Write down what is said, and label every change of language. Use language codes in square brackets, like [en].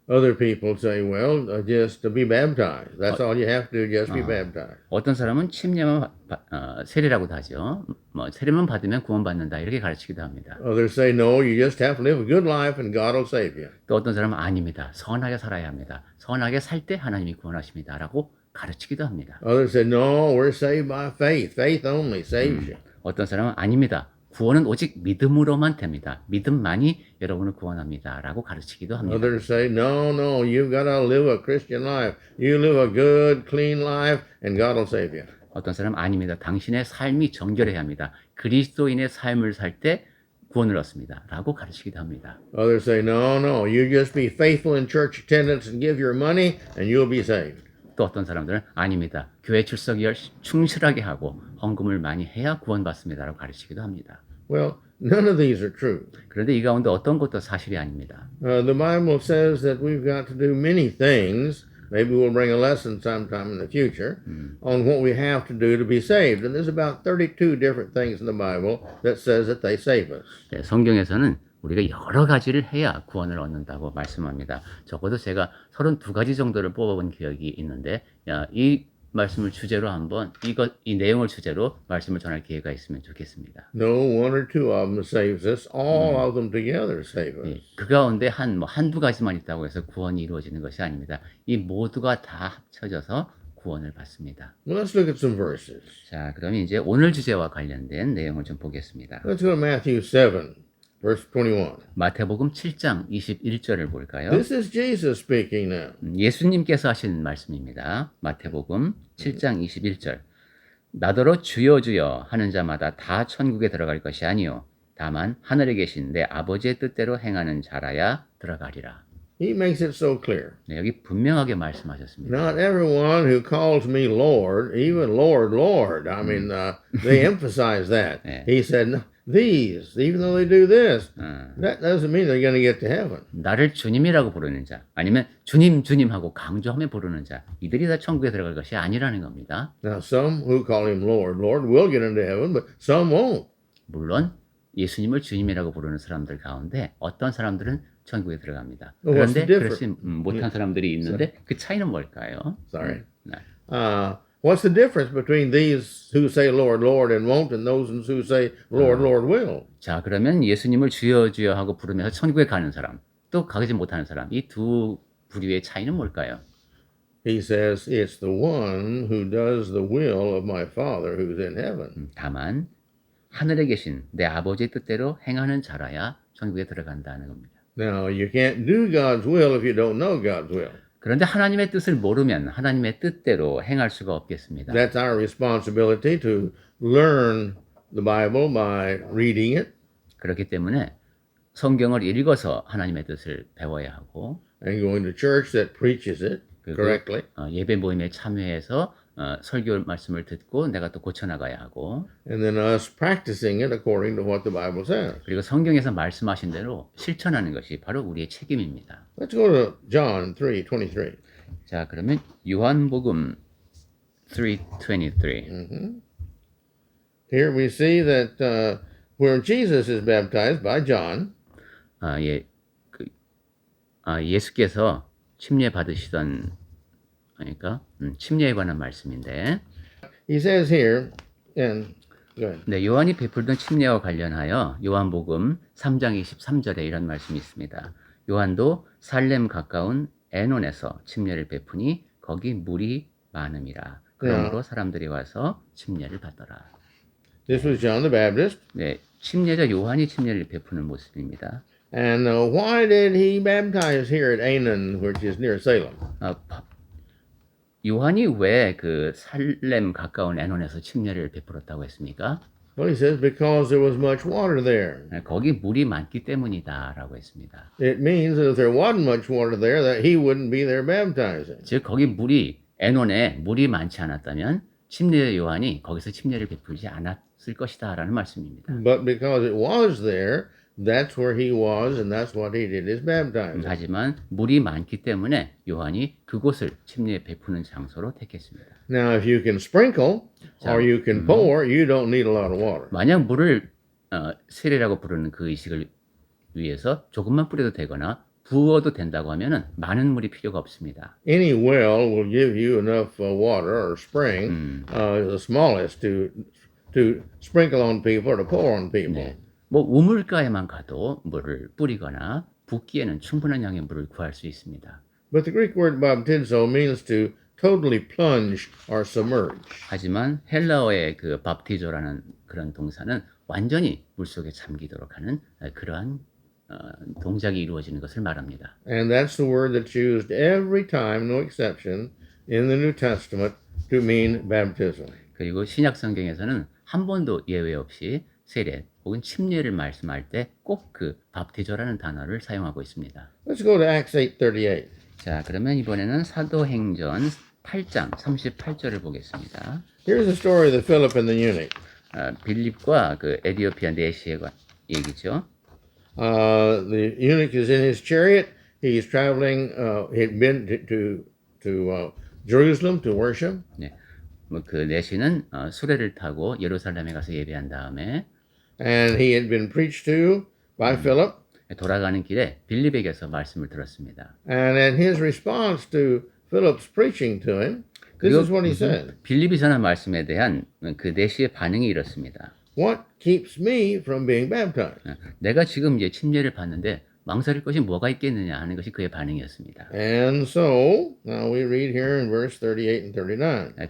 [en] Other people say, well, just to be baptized. That's all you have to do, just be baptized. [ko] 어떤 사람은 침례만 세례라고도 하죠. 뭐 세례만 받으면 구원받는다 이렇게 가르치기도 합니다. [en] Others say, no, you just have to live a good life and God will save you. [ko] 또 어떤 사람은 아닙니다. 선하게 살아야 합니다. 선하게 살 때 하나님이 구원하십니다라고 가르치기도 합니다. [en] Others say, no, we're saved by faith. Faith only saves you. [ko] 어떤 사람은 아닙니다. 구원은 오직 믿음으로만 됩니다. 믿음만이 여러분을 구원합니다라고 가르치기도 합니다. [en] Others say, no, no, you've got to live a Christian life. You live a good, clean life and God will save you. [ko] 어떤 사람은 아닙니다. 당신의 삶이 정결해야 합니다. 그리스도인의 삶을 살 때 구원을 얻습니다라고 가르치기도 합니다. [en] Others say, no, no, you just be faithful in church attendance and give your money and you'll be saved. [ko] 또 어떤 사람들은 아닙니다. 교회 출석이 충실하게 하고 헌금을 많이 해야 구원받습니다라고 가르치기도 합니다. [en] Well, none of these are true. [ko] 그런데 이 가운데 어떤 것도 사실이 아닙니다. [en] The Bible says that we've got to do many things. Maybe we'll bring a lesson sometime in the future on what we have to do to be saved. And there's about 32 different things in the Bible that says that they save us. [ko] 네, 성경에서는 우리가 여러 가지를 해야 구원을 얻는다고 말씀합니다. 적어도 제가 32가지 정도를 뽑아본 기억이 있는데 이 말씀을 주제로 한번 이 내용을 주제로 말씀을 전할 기회가 있으면 좋겠습니다. [en] No, one or two of them saves us. All of them together save us. [ko] 예, 그 가운데 한두 가지만 있다고 해서 구원이 이루어지는 것이 아닙니다. 이 모두가 다 합쳐져서 구원을 받습니다. [en] Well, let's look at some verses. [ko] 자, 그러면 이제 오늘 주제와 관련된 내용을 좀 보겠습니다. [en] Let's go to Matthew 7, verse 21. [ko] 마태복음 7장 21절을 볼까요? [en] This is Jesus speaking now. [ko] 예수님께서 하신 말씀입니다. 마태복음 7장 21절. 나더러 주여 주여 하는 자마다 다 천국에 들어갈 것이 아니요 다만 하늘에 계신 내 아버지의 뜻대로 행하는 자라야 들어가리라. [en] He makes it so clear. [ko] 네, 여기 분명하게 말씀하셨습니다. [en] Not everyone who calls me Lord, even Lord, Lord. I mean, they emphasize that. He said, no, these, even though they do this, that doesn't mean they're going to get to heaven. [ko] 나를 주님이라고 부르는 자, 아니면 주님 주님하고 강조하며 부르는 자, 이들이 다 천국에 들어갈 것이 아니라는 겁니다. [en] Now, some who call him Lord, Lord will get into heaven, but some won't. [ko] 물론 예수님을 주님이라고 부르는 사람들 가운데 어떤 사람들은 천국에 들어갑니다. [en] What's the difference? [ko] 그렇지 못한 사람들이 있는데 그 차이는 뭘까요? [en] Sorry. [ko] 네. [en] What's the difference between these who say Lord, Lord and won't and those who say Lord, Lord will? [ko] 자, 그러면 예수님을 주여 주여 하고 부르면서 천국에 가는 사람, 또 가지 못하는 사람, 이 두 부류의 차이는 뭘까요? [en] He says, it's the one who does the will of my Father who's in heaven. [ko] 다만 하늘에 계신 내 아버지의 뜻대로 행하는 자라야 천국에 들어간다는 겁니다. [en] Now, you can't do God's will if you don't know God's will. [ko] 그런데 하나님의 뜻을 모르면 하나님의 뜻대로 행할 수가 없겠습니다. [en] That's our responsibility to learn the Bible by reading it [ko] 그렇기 때문에 성경을 읽어서 하나님의 뜻을 배워야 하고 [en] and going to church that preaches it correctly. [ko] 예배 모임에 참여해서 설교 말씀을 듣고 내가 또 고쳐나가야 하고 [en] And then us practicing it according to what the Bible says. [ko] 그리고 성경에서 말씀하신 대로 실천하는 것이 바로 우리의 책임입니다. [en] Let's go to John 3:23. [ko] 자, 그러면 요한복음 3:23. [en] Here we see that where Jesus is baptized by John, [ko] 예수께서 침례 받으시던 그러니까 침례에 관한 말씀인데 [en] he says here, and go ahead. [ko] 네, 요한이 베풀던 침례와 관련하여 요한복음 3장 23절에 이런 말씀이 있습니다. 요한도 살렘 가까운 에논에서 침례를 베푸니 거기 물이 많음이라. 그러므로 사람들이 와서 침례를 받더라. [en] This was John the Baptist. [ko] 네, 침례자 요한이 침례를 베푸는 모습입니다. [en] And why did he baptize here at Aenon, which is near Salem? [ko] 요한이 왜 그 살렘 가까운 에논에서 침례를 베풀었다고 했습니까? [en] Well, he says because there was much water there. [ko] 거기 물이 많기 때문이다라고 했습니다. [en] It means that if there wasn't much water there, that he wouldn't be there baptizing. [ko] 즉 거기 에논에 물이 많지 않았다면 침례 요한이 거기서 침례를 베풀지 않았을 것이다라는 말씀입니다. [en] But because it was there, that's where he was, and that's what he did is baptizing. [ko] 하지만 물이 많기 때문에 요한이 그곳을 침례 베푸는 장소로 택했습니다. [en] Now, if you can sprinkle or you can pour, you don't need a lot of water. [ko] 만약 물을 세례라고 부르는 그 의식을 위에서 조금만 뿌려도 되거나 부어도 된다고 하면은 많은 물이 필요가 없습니다. [en] Any well will give you enough water or spring, the smallest, to sprinkle on people or to pour on people. [ko] 네. 뭐 우물가에만 가도 물을 뿌리거나 붓기에는 충분한 양의 물을 구할 수 있습니다. [en] But the Greek word baptizo means to totally plunge or submerge. [ko] 하지만 헬라어의 그 밥티조라는 그런 동사는 완전히 물속에 잠기도록 하는 그러한 동작이 이루어지는 것을 말합니다. [en] And that's the word that's used every time, no exception, in the New Testament to mean baptism. [ko] 그리고 신약 성경에서는 한 번도 예외 없이 세례 혹은 침례를 말씀할 때 꼭 그 밥티조라는 단어를 사용하고 있습니다. [en] Let's go to Acts 8:38. [ko] 자, 그러면 이번에는 사도행전 8장 38절을 보겠습니다. [en] Here's the story of the Philip and the eunuch. [ko] 빌립과 그 에디오피아 내시의 얘기죠. [en] The eunuch is in his chariot. He's traveling. He'd been to Jerusalem to worship. [ko] 네. 뭐 그 내시는 수레를 타고 예루살렘에 가서 예배한 다음에 [en] And he had been preached to by Philip. [ko] 돌아가는 길에 빌립에게서 말씀을 들었습니다. [en] And in his response to Philip's preaching to him, this is what he said. [ko] 빌립이 전한 말씀에 대한 그 내시의 반응이 이렇습니다. [en] What keeps me from being baptized? [ko] 내가 지금 이제 침례를 받는데 망설일 것이 뭐가 있겠느냐 하는 것이 그의 반응이었습니다. [en] And so, now we read here in verse 38 and 39.